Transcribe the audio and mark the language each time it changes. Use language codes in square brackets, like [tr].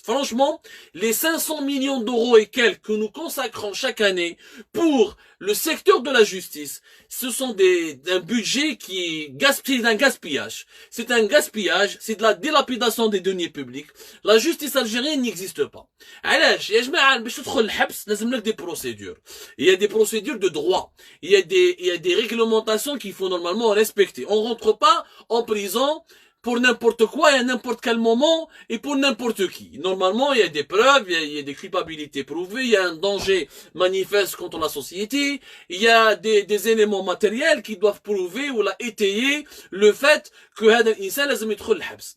[fr] Franchement, les 500 millions d'euros et quelques que nous consacrons chaque année pour le secteur de la justice, ce sont un budget qui gaspille d'un gaspillage. C'est un gaspillage, c'est de la dilapidation des deniers publics. La justice algérienne n'existe pas. [ar] علاش يا جماعه باش تدخل الحبس لازم لك [fr] des procédures. Il y a des procédures de droit. Il y a des réglementations qu'il faut normalement respecter. On rentre pas en prison pour n'importe quoi et à n'importe quel moment et pour n'importe qui. Normalement, il y a des preuves, il y a des culpabilités prouvées, il y a un danger manifeste contre la société, il y a des éléments matériels qui doivent prouver ou étayer le fait que [ar] هذا الإنسان لازم يدخل الحبس.